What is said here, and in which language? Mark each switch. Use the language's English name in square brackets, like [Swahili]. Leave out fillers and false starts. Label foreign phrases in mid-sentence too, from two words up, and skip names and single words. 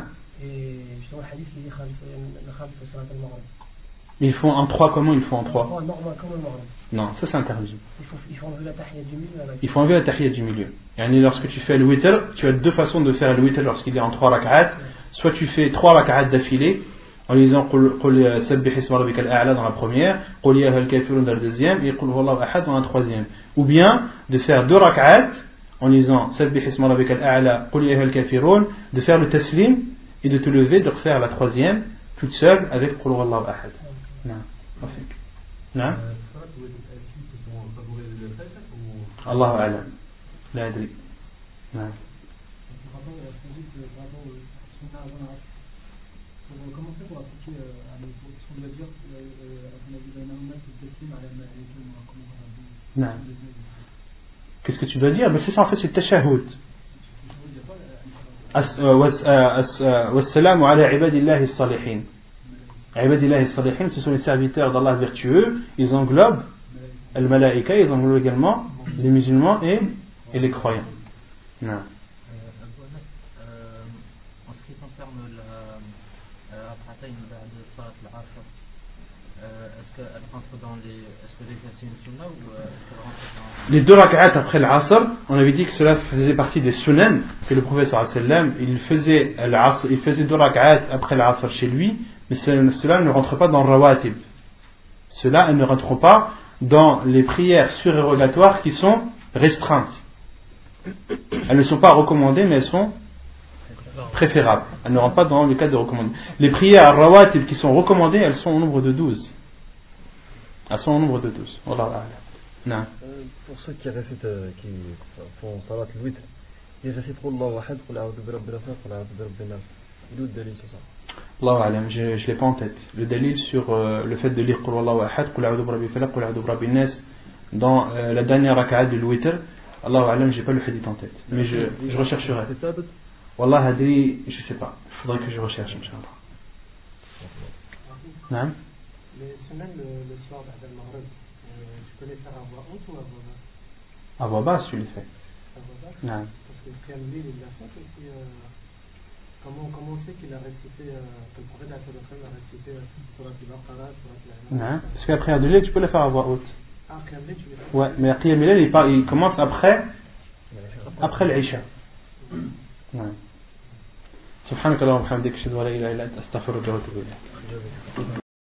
[French] Et justement, le hadith qui dit [Arabic] خالف صلاة المغرب. [French] Ils font en 3, comment ils font en 3? Normal, comme le Maghrib. Non, ça c'est interdit. Il faut enlever la tahiyya du milieu. Il faut enlever la tahiyya du milieu. Yani lorsque tu fais le witr, tu as 2 façons de faire le witr lorsqu'il est en 3 rak'at. Soit tu fais 3 rak'at d'affilée, en lisant [Arabic] قل سبح اسم ربك الأعلى [French] dans la première, [Arabic] قل يا أيها الكافرون [French] dans la deuxième, et [Arabic] قل هو الله أحد [French] dans la troisième. Ou bien de faire 2 rak'at en lisant [Arabic] سبح اسم ربك الأعلى قل يا أيها الكافرون, [French] de faire le taslim et de te lever, de refaire la troisième toute seule avec [Arabic] قل هو الله أحد. [French] Non. [Arabic] Non. الله أعلم. لا أدري. [French] Non. Comment faire pour appliquer ce qu'on doit dire Non. Qu'est-ce que tu dois dire? C'est ça en fait, c'est tashahhud. [Arabic] والسلام على عباد الله الصالحين. عباد الله الصالحين, [French] ce sont les serviteurs d'Allah vertueux. Ils englobent al-malaika, ils englobent également les musulmans et les croyants. Non. En ce qui concerne la [Arabic] ركعتين بعد صلاة العصر, [French] est-ce qu'elle rentre dans les... Est-ce que c'est une sunna ou est-ce qu'elle rentre dans... Les 2 rak'at après l'asr, on avait dit que cela faisait partie des sunan, que le prophète sallam, il faisait 2 rak'at après l'asr chez lui, mais cela ne rentre pas dans le rawatib. Cela ne rentre pas dans les prières surérogatoires qui sont restreintes. Elles ne sont pas recommandées, mais elles sont préférables. Elles ne rentrent pas dans le cadre de recommandées. Les prières rawatib qui sont recommandées, elles sont au nombre de 12. Elles sont au nombre de 12. [Arabic] والله أعلم. [French] Pour ceux qui récitent, qui font [Arabic] صلاة الوتر, [French] ils récitent [Arabic] الله أحد قل أعوذ برب الفلق قل أعوذ برب الناس. [French] Il est où le dalil sur ça? [Arabic] الله أعلم, [French] je ne l'ai pas en tête. Le dalil sur le fait de lire [Arabic] قل الله أحد قل أعوذ برب الفلق قل أعوذ برب الناس [French] dans la dernière rak'at du witr, [Arabic] الله أعلم, [French] j'ai pas le hadith en tête. Mais je rechercherai. [Arabic] والله هدري, [French] je sais pas. Il faudrait que je recherche, [Arabic] إن شاء الله. [French] Non? Les semaines le soir après le maghrib, tu peux les faire à voix haute ou à voix basse? À voix basse, tu les fais. À voix basse? Non. Parce que Kamil, il l'a fait aussi. Comment on sait qu'il a récité, que le prophète a récité Surat al-Baqarah, Surat al-An'am? Non. Parce qu'après un délai, tu peux le faire à voix haute. Ah, Kamil, tu les fais? Ouais, mais [Arabic] قيام الليل, [French] il commence après l'Isha. Ouais. [Arabic] سبحانك اللهم وبحمدك اشهد ان لا اله الا انت استغفرك واتوب اليك